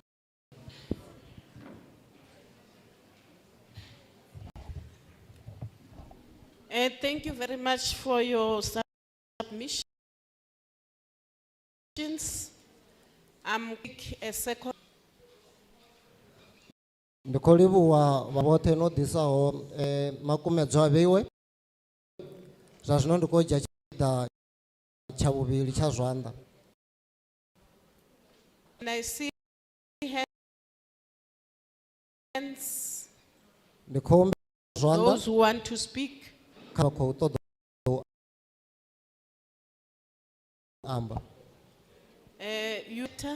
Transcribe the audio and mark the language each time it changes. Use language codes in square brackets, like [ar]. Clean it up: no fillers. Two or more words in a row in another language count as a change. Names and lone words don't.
[en] Thank you very much for your submissions. I'm a second. [ve] Ndi khou livhuwa vha vhoṱhe no ḓisaho makumedzwa a vheiwe. Zwa zwino ndi khou dzhia tshipiḓa tsha vhuvhili tsha zwanḓa. [en] And I see hands. [ve] Ndi khou humbela zwanḓa. [en] Those who want to speak. [ve] Kha vha khou ṱoḓa u amba. Yuta.